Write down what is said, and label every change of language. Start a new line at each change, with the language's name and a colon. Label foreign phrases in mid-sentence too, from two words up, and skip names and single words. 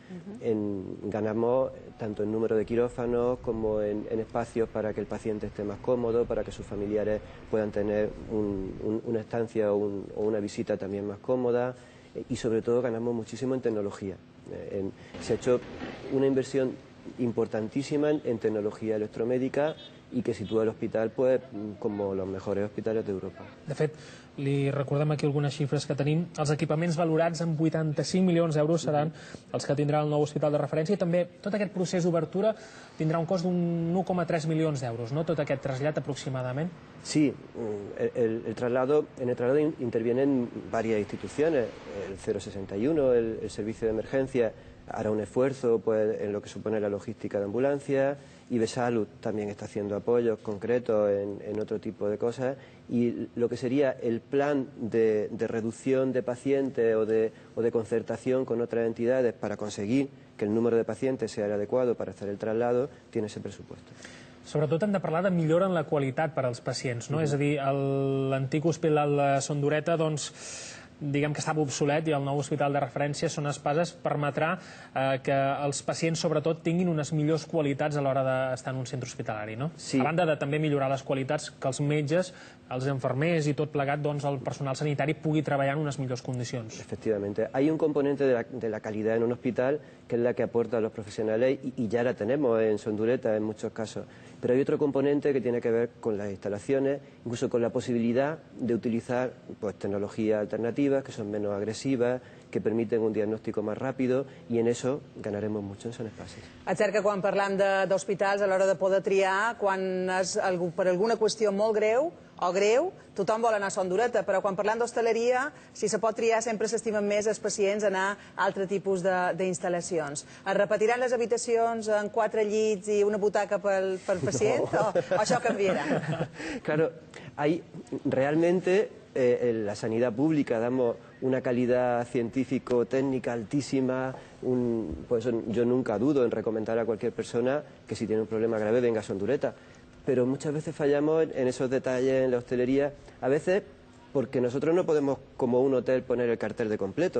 Spanish: Ganamos tanto en número de quirófanos como en espacios para que el paciente esté más cómodo, para que sus familiares puedan tener una estancia o una visita también más cómoda, y sobre todo ganamos muchísimo en tecnología. Se ha hecho una inversión importantísima en tecnología electromédica,
Catalan: i que situa l'hospital pues, com els millors hospitals d'Europa. De fet, li recordem aquí algunes xifres que tenim. Els equipaments valorats en 85 milions d'euros seran els que tindrà el nou hospital de referència, i també tot aquest procés d'obertura tindrà un cost d'un 1,3 milions d'euros, no? Tot aquest trasllat aproximadament.
Spanish: Sí, en el traslado intervienen varias instituciones, el 061, el servicio de emergencia, hará un esfuerzo pues, en lo que supone la logística de ambulancia, Ibesalud también está haciendo apoyos concretos en otro tipo de cosas, y lo que sería el plan de reducción de pacientes o de concertación con otras entidades para conseguir que el número de pacientes sea el adecuado para hacer el traslado, tiene ese presupuesto.
Catalan: Sobretot hem de parlar de millora en la qualitat per als pacients, no? És a dir, l'antic hospital de Son Dureta, doncs, diguem que estava obsolet, i el nou hospital de referència Son Espases permetrà que els pacients sobretot tinguin unes millors qualitats a l'hora d'estar en un centre hospitalari, no? Sí. A banda de també millorar les qualitats, que els metges, els infermers i tot plegat, doncs el personal sanitari pugui treballar en unes millors condicions.
Spanish: Efectivamente. Hay un componente de la calidad en un hospital que es la que aportan los profesionales y ya la tenemos en Son Dureta en muchos casos. Pero hay otro componente que tiene que ver con las instalaciones, incluso con la posibilidad de utilizar pues, tecnologías alternativas que son menos agresivas, que permiten un diagnóstico más rápido, y en eso ganaremos mucho en Son Espases.
Catalan: És cert que quan parlam d'hospitals, a l'hora de poder triar, quan és per alguna qüestió molt greu o greu, tothom vol anar a Son Dureta, però quan parlem d'hostaleria, si se pot triar, sempre s'estimen més els pacients anar a altre tipus d'instal·lacions. Es repetiran les habitacions en 4 llits i una butaca pel pacient, o això canviarà?
Spanish: Claro, realmente en la sanidad pública damos una calidad científico-técnica altísima. Por eso yo nunca dudo en recomendar a cualquier persona que si tiene un problema grave venga a Son Dureta. Pero muchas veces fallamos en esos detalles en la hostelería, a veces porque nosotros no podemos, como un hotel, poner el cartel de completo.